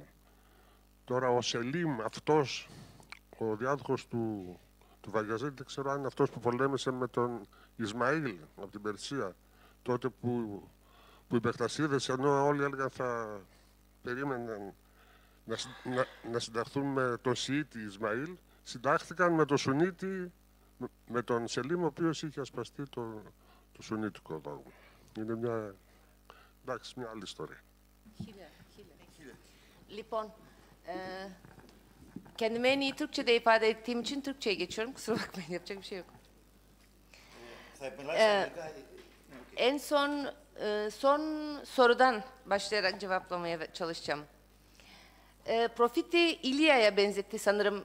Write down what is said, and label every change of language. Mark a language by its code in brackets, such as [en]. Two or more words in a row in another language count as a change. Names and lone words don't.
[el] Τώρα ο Σελίμ, αυτός, ο διάδοχος του Βαγιαζή, δεν ξέρω αν είναι αυτός που πολέμησε με τον Ισμαήλ από την Περσία, τότε που οι Μπεκτασίδες, ενώ όλοι έλεγαν θα περίμεναν να συνταχθούν με τον Σιήτη Ισμαήλ, συντάχθηκαν με τον Σουνίτη, με τον Σελίμ, ο οποίος είχε ασπαστεί το Σουνίτικο δόγμα. Είναι μια άλλη ιστορία. Λοιπόν, [tr] kendimi en iyi Türkçe'de ifade ettiğim için Türkçe'ye geçiyorum. Kusura bakmayın, yapacak bir şey yok. En son son sorudan başlayarak cevaplamaya çalışacağım. Profiti İlya'ya benzetti sanırım.